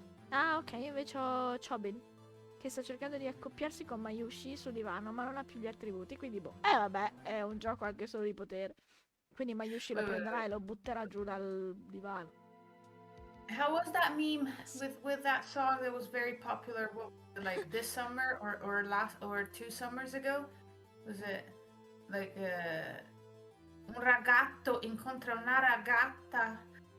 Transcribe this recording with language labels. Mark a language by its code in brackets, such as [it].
[it] Ah, ok, invece ho Chobin, che sta cercando di accoppiarsi con Mayushi sul divano, ma non ha più gli attributi, quindi boh. Vabbè, è un gioco anche solo di potere. Quindi Mayushi lo prenderà e lo butterà giù dal divano. [en] How was that meme Yes. with that song that was very popular? What, like this summer or last or 2 summers ago? Was it like [it] un ragazzo incontra una ragazza?